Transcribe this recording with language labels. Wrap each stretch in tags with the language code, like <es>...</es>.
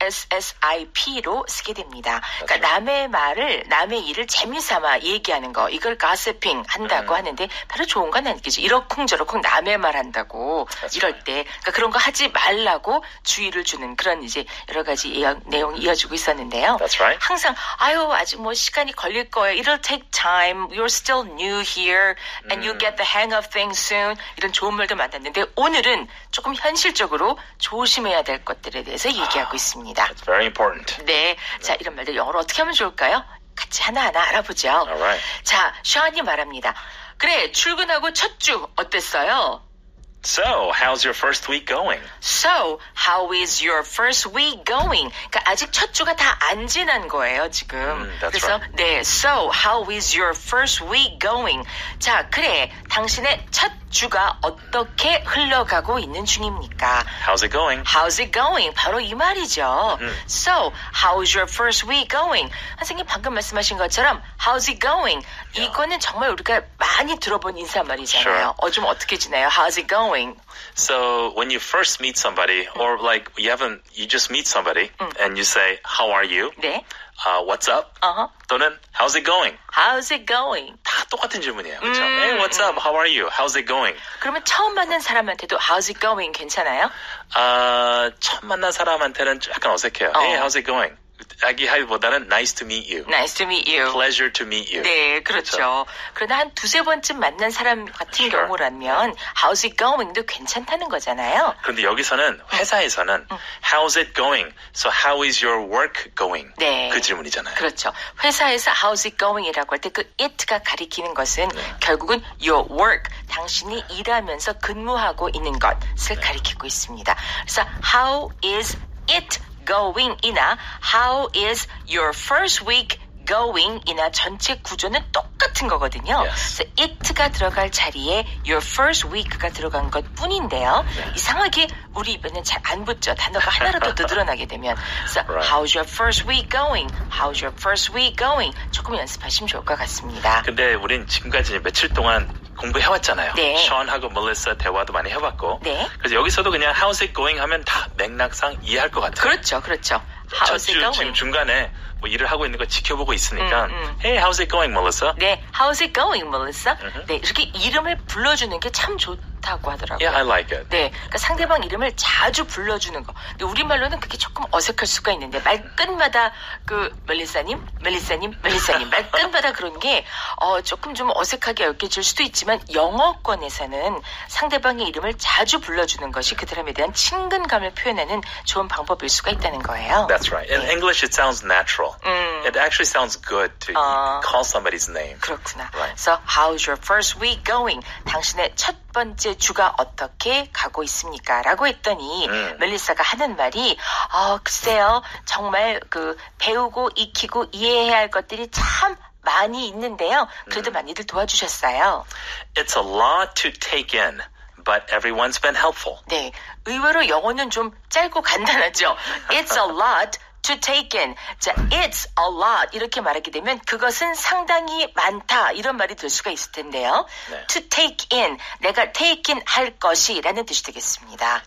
<ko>Gossip로 쓰게 됩니다. 그러니까 남의 말을, 남의 일을 재미삼아 얘기하는 거, 이걸 gossiping 한다고 하는데 별로 좋은 건 아니겠죠. 이러쿵저러쿵 남의 말 한다고 이럴 때. 그러니까 그런 거 하지 말라고 주의를 주는 그런 이제 여러 가지 내용이 이어지고 있었는데요.</ko> <en>That's right.</en> <ko>항상 아직 뭐 시간이 걸릴 거예요.</ko> <en>It'll take time. You're still new here and you'll get the hang of things soon.</en> <ko>이런 좋은 말도 많았는데 오늘은 조금 현실적으로 조심해야 될 것들에 대해서 얘기하고 있습니다.</ko> <en>That's very important.</en> <ko>네. 자, 이런 말들 영어로 어떻게 하면 좋을까요? 같이 하나하나 알아보죠.</ko> <en>Alright.</en> <ko>자, 샤언이 말합니다. 그래, 출근하고 첫 주 어땠어요?</ko> <en>So, how's your first week going? So, how is your first week going?</en> <ko>그러니까 아직 첫 주가 다 안 지난 거예요, 지금.</ko> <en>That's</en> <ko>그래서</ko> <en>right.</en> <ko>네,</ko> <en>so how is your first week going?</en> <ko>자, 그래, 당신의 첫 주가 어떻게 흘러가고 있는 중입니까?</ko> <en>How's it going? How's it going?</en> <ko>바로 이 말이죠.</ko> <en>So, how is your first week going?</en> <ko>선생님 방금 말씀하신 것처럼</ko> <en>how's it going?</en> <ko>이거는 정말 우리가 많이 들어본 인사말이잖아요.</ko> <en>Sure.</en> <ko>좀 어떻게 지나요?</ko> <en>How's it going? So, when you first meet somebody, or like you just meet somebody, and you say, how are you?</en> <ko>네.</ko> <en>What's up?</en> <ko>또는</ko> <en>how's it going? How's it going?</en> <ko>다 똑같은 질문이에요. 그렇죠?</ko> <en>Hey, what's up? How are you? How's it going?</en> <ko>그러면 처음 만난 사람한테도</ko> <en>how's it going</en> <ko>괜찮아요? 처음 만난 사람한테는 약간 어색해요.</ko> <en>Hey, how's it going?</en> <ko>하기보다는</ko> <en>nice to meet you. Nice to meet you. Pleasure to meet you.</en> <ko>네, 그렇죠. 그러나 한 두세 번쯤 만난 사람 같은</ko> <en>Sure.</en> <ko>경우라면</ko> <en>how's it going</en> <ko>도 괜찮다는 거잖아요. 그런데 여기서는 회사에서는</ko> <en>how's it going? So how is your work going?</en> <ko>네. 그 질문이잖아요. 그렇죠. 회사에서</ko> <en>how's it going</en> <ko>이라고 할 때 그 it가 가리키는 것은 결국은</ko> <en>your work,</en> <ko>당신이 일하면서 근무하고 있는 것을 가리키고 있습니다. 그래서</ko> <en>how is it going</en> <ko>이나</ko> <en>how is your first week going</en> <ko>이나 전체 구조는 똑같은 거거든요.</ko> <en>Yes.</en> <ko>그래서 it가 들어갈 자리에</ko> <en>your first week</en> <ko>가 들어간 것 뿐인데요. 이상하게 우리 입에는 잘 안 붙죠. 단어가 하나라도 더 늘어나게 되면. 그래서</ko> <en>Right. how's your first week going? How's your first week going?</en> <ko>조금 연습하시면 좋을 것 같습니다. 근데 우린 지금까지 며칠 동안 공부해왔잖아요. 네. 션하고 멜리사 대화도 많이 해봤고. 네. 그래서 여기서도 그냥</ko> <en>how's it going</en> <ko>하면 다 맥락상 이해할 것 같아요. 그렇죠, 그렇죠. 첫</ko> <en>How's it</en> <ko>주</ko> <en>going?</en> <ko>지금 중간에 뭐 일을 하고 있는 거 지켜보고 있으니까</ko> <en>Hey, how's it going, Melissa?</en> <ko>네,</ko> <en>how's it going, Melissa?</en> <ko>네, 이렇게 이름을 불러주는 게 참 좋다고 하더라고요.</ko> <en>Yeah, I like it.</en> <ko>네, 그러니까 상대방 이름을 자주 불러주는 거. 근데 우리말로는 그게 조금 어색할 수가 있는데 말끝마다 그 멜리사님 말끝마다 그런 게 조금 좀 어색하게 여겨질 수도 있지만 영어권에서는 상대방의 이름을 자주 불러주는 것이 그 사람에 대한 친근감을 표현하는 좋은 방법일 수가 있다는 거예요.</ko> <en>That's right. In English, it sounds natural. It actually sounds good to call somebody's name.</en> <ko>그렇구나.</ko> <en>Right. So, how's your first week going?</en> <ko>당신의 첫 번째 주가 어떻게 가고 있습니까? 라고 했더니 멜리사가 하는 말이 글쎄요. 정말 그 배우고 익히고 이해해야 할 것들이 참 많이 있는데요. 그래도 많이들 도와주셨어요.</ko> <en>It's a lot to take in, but everyone's been helpful.</en> <ko>네, 의외로 영어는 좀 짧고 간단하죠.</ko> <en>It's a lot to take in.</en> <ko>자,</ko> <en>it's a lot</en> <ko>이렇게 말하게 되면 그것은 상당히 많다 이런 말이 될 수가 있을 텐데요. 네.</ko> <en>to take in,</en> <ko>내가</ko> <en>take in</en> <ko>할 것이라는 뜻이 되겠습니다.</ko>